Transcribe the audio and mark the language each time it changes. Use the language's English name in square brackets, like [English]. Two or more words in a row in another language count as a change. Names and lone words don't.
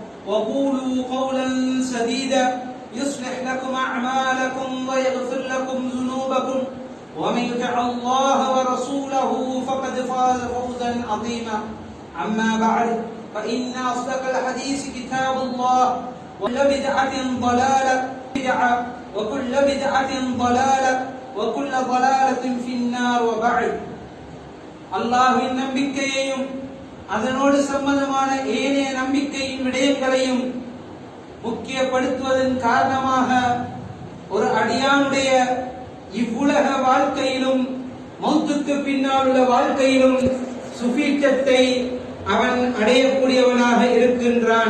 [Arabic] وقولوا قولا سديدا يصلح لكم أعمالكم ويغفر لكم ذنوبكم ومن يطع الله ورسوله فقد فاز فوزا عظيما. أما بعد فإن أصدق الحديث كتاب الله وكل بدعة ضلالة وكل بدعة ضلالة وكل ضلالة في النار. [Tamil] وبعد அல்லாஹ்வின் நம்பிக்கையையும் அதனோடு சம்பந்தமான ஏனைய நம்பிக்கையின் விடயங்களையும் முக்கியப்படுத்துவதன் காரணமாக ஒரு அடியானுடைய இவ்வுலக வாழ்க்கையிலும் மௌத்துக்கு பின்னால் உள்ள வாழ்க்கையிலும் சுபீட்சத்தை அவன் அடையக்கூடியவனாக இருக்கின்றான்.